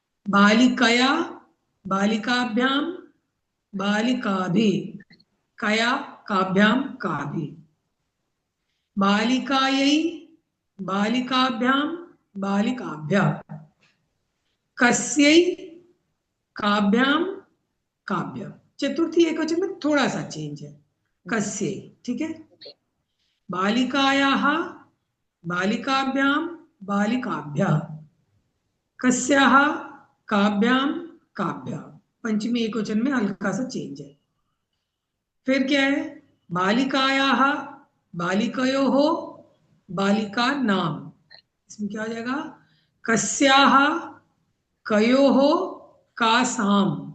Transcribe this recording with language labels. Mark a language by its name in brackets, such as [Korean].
[Sanskrit] बालिकया, बालिकाभ्यां, बालिकाभिः, कया काभ्यां काभिः, बालिकायै, बालिकाभ्यां, बालिकाभ्यः, कस्यै, काभ्यां काभ्यः। [Hindi] चतुर्थी एकवचन में थोड़ा सा चेंज है, कस्यै, ठीक है। [Sanskrit] बालिकायाः, बालिकाभ्यां, बालिकाभ्यः, कस्याः, काभ्यां काभ्यः। [Hindi] पंचमी एकवचन में हल्का सा चेंज है। फिर क्या है, [Sanskrit] बालिकायाः, बालिकयोः, बालिका नाम। [Hindi] इसमें क्या हो जाएगा, [Sanskrit] कस्याः, कयोः, कासाम।